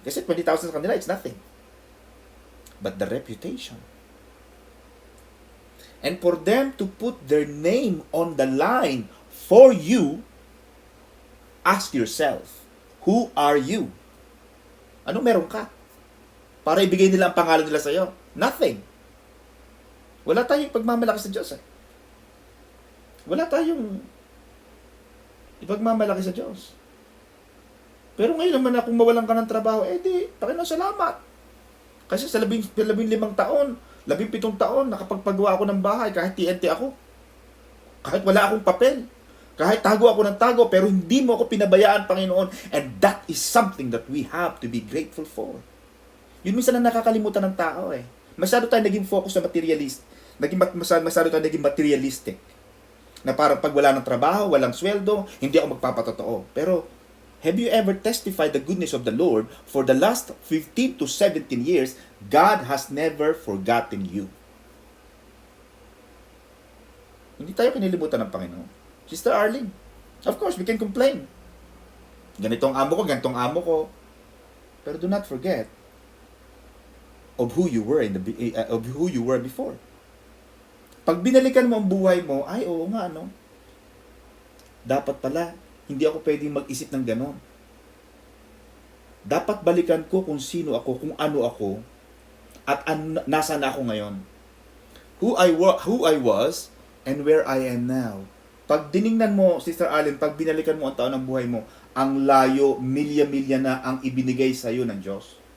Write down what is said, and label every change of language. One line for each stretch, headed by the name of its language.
Filipino: Kasi 20,000 sa kanila,
English: it's nothing. But the reputation. And for them to put their name on the line for you, ask yourself, who are you?
Filipino: Anong meron ka? Para ibigay nila ang pangalan nila sa iyo? Nothing. Wala tayong pagmamalaki sa Diyos. Wala tayong ipagmamalaki sa Diyos. Pero ngayon naman kung mawalan ka ng trabaho, Panginoon, salamat. Kasi sa 15 taon, 17 taon, nakapagpagawa ako ng bahay kahit TNT ako. Kahit wala akong papel. Kahit tago ako ng tago, pero hindi mo ako pinabayaan, Panginoon.
English: And that is something that we have to be grateful for.
Filipino: Yun minsan na nakakalimutan ng tao Masyado tayo naging focus sa materialist. Masyado tayo naging materialistic. Na parang pag wala ng trabaho, walang sweldo, hindi ako magpapatotoo.
English: Pero, have you ever testified the goodness of the Lord for the last 15 to 17 years? God has never forgotten you.
Filipino: Hindi tayo kinilimutan ng Panginoon. Sister Arlene,
English: of course, we can complain.
Filipino: Ganitong amo ko, ganitong amo ko.
English: Pero do not forget of who you were before.
Filipino: Pag binalikan mo ang buhay mo, oo nga, dapat pala, hindi ako pwedeng mag-isip ng ganon. Dapat balikan ko kung sino ako, kung ano ako, at nasaan ako ngayon.
English: Who I was, and where I am now.
Filipino: Pag diningnan mo, Sister Allen, pag binalikan mo ang taon ng buhay mo, ang layo, milya-milya na ang ibinigay sa iyo ng Diyos.